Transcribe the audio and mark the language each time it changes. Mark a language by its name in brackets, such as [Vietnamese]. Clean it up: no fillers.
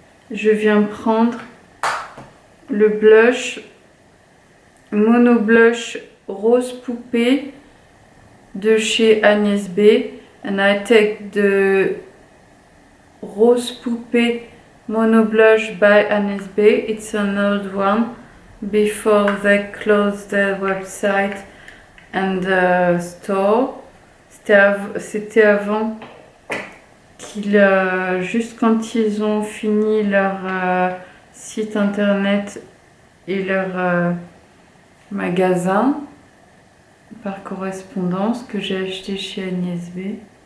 [French] Je viens prendre le blush, Mono Blush Rose Poupée de chez Agnès B. [English] And I take the Rose Poupée Mono Blush by Agnès B. It's an old one before they closed their website and store. [French] C'était avant qu'ils, juste quand ils ont fini leur site internet et leur magasin par correspondance que j'ai acheté chez Agnès B.